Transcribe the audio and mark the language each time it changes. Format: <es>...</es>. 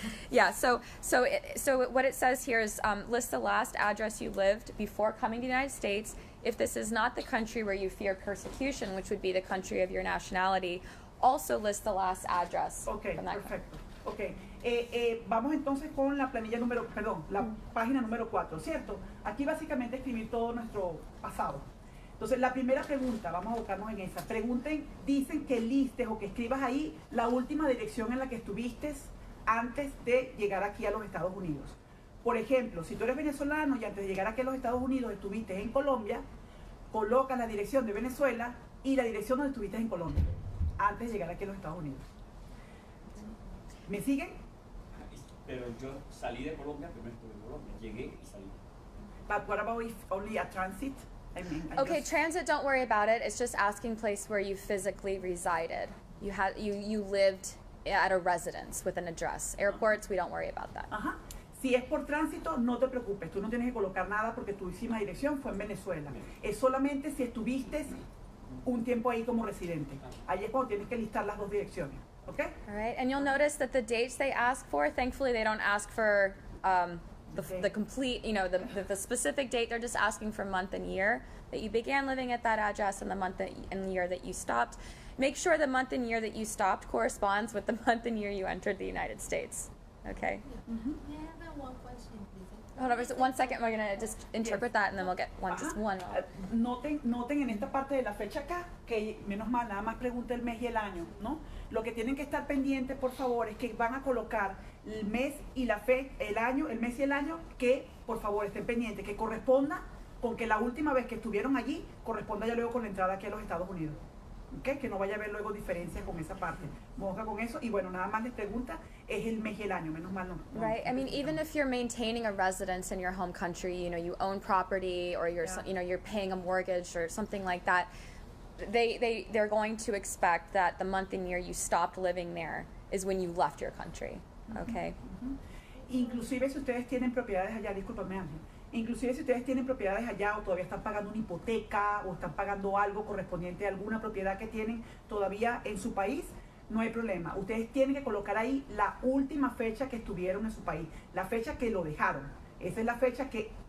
<en>Yeah, so what it says here is list the last address you lived before coming to the United States. If this is not the country where you fear persecution, which would be the country of your nationality, also list the last address. Okay, from that perfecto. Okay.</en> <es>Vamos entonces con la planilla la página número 4, ¿cierto? Aquí básicamente escribir todo nuestro pasado. Entonces, la primera pregunta, vamos a buscarnos en esa. Dicen que listes o que escribas ahí la última dirección en la que estuviste antes de llegar aquí a los Estados Unidos. Por ejemplo, si tú eres venezolano y antes de llegar aquí a los Estados Unidos estuviste en Colombia, colocas la dirección de Venezuela y la dirección donde estuviste en Colombia, antes de llegar aquí a los Estados Unidos. ¿Me siguen? Pero yo salí de Colombia, primero estuve en Colombia, llegué y salí.</es> <en>But what about if only a transit? Okay, transit, don't worry about it. It's just asking place where you physically resided. You lived at a residence with an address. Airports, we don't worry about that.</en> <es>Ajá. Si es por tránsito, no te preocupes. Tú no tienes que colocar nada porque tu última dirección fue en Venezuela. Es solamente si estuviste un tiempo ahí como residente. Ahí es cuando tienes que listar las dos direcciones.</es> <en>Okay? All right, and you'll notice that the dates they ask for, thankfully they don't ask for the complete, the specific date. They're just asking for month and year that you began living at that address and the month and year that you stopped. Make sure the month and year that you stopped corresponds with the month and year you entered the United States. Okay? May I have one question, please? Hold on just 1 second. We're going to just interpret that and then we'll get just one.</en> <es>Noten en esta parte de la fecha acá, que menos mal, nada más pregunta el mes y el año, ¿no? Lo que tienen que estar pendientes, por favor, es que van a colocar el mes y la el año, el mes y el año, que, por favor, estén pendientes, que corresponda con que la última vez que estuvieron allí, corresponda ya luego con la entrada aquí a los Estados Unidos. ¿Okay? Que no vaya a haber luego diferencias con esa parte. Moja con eso. Y bueno, nada más les pregunta, es el mes y el año, menos mal no.</es> <en>Right. I mean, even if you're maintaining a residence in your home country, you own property or you're paying a mortgage or something like that, they're going to expect that the month and year you stopped living there is when you left your country. Okay?</en> <es>Inclusive si ustedes tienen propiedades allá, discúlpame Ángel, inclusive si ustedes tienen propiedades allá o todavía están pagando una hipoteca o están pagando algo correspondiente a alguna propiedad que tienen todavía en su país, no hay problema. Ustedes tienen que colocar ahí la última fecha que estuvieron en su país, la fecha que lo dejaron. Esa es la fecha que</es>